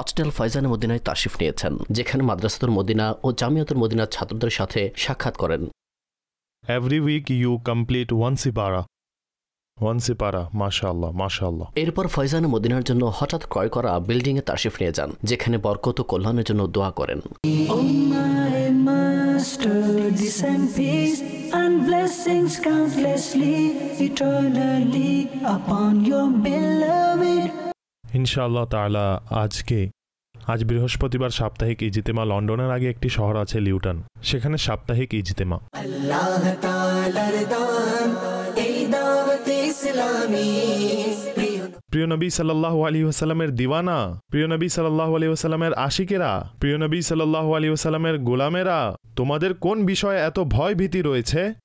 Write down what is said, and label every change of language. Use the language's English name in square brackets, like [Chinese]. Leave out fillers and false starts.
[Bangla] Rochdale Faizan মদিনায় তাশরিফ নিয়েছেন, যেখানে মাদ্রাসাতুল মদিনা ও জামিয়াতুল মদিনার ছাত্রদের সাথে সাক্ষাৎ করেন। [English] Every week you complete one sipara, mashallah, mashallah. [Bangla] এরপর ফয়জান মদিনার জন্য হঠাৎ ক্রয় করা বিল্ডিং এ তাশরিফ নিয়ে যান, যেখানে বরকত ও কল্যাণের জন্য দোয়া করেন। [English] Oh my master, descend peace and blessings countlessly, eternally upon your beloved. [Bangla] ইনশাআল্লাহ তাআলা আজ বৃহস্পতিবার সাপ্তাহিক ইজতেমা। লন্ডনের আগে একটি শহর আছে লিউটন, সেখানে সাপ্তাহিক ইজতেমা। আল্লাহ তাআলার দান এই দাওয়াত ইসলামী। প্রিয় নবী সাল্লাল্লাহু আলাইহি ওয়াসাল্লামের দিওয়ানা, প্রিয় নবী সাল্লাল্লাহু আলাইহি ওয়াসাল্লামের আশিকেরা, প্রিয় নবী সাল্লাল্লাহু আলাইহি ওয়াসাল্লামের গোলামেরা, তোমাদের কোন বিষয়ে এত ভয় ভীতি রয়েছে?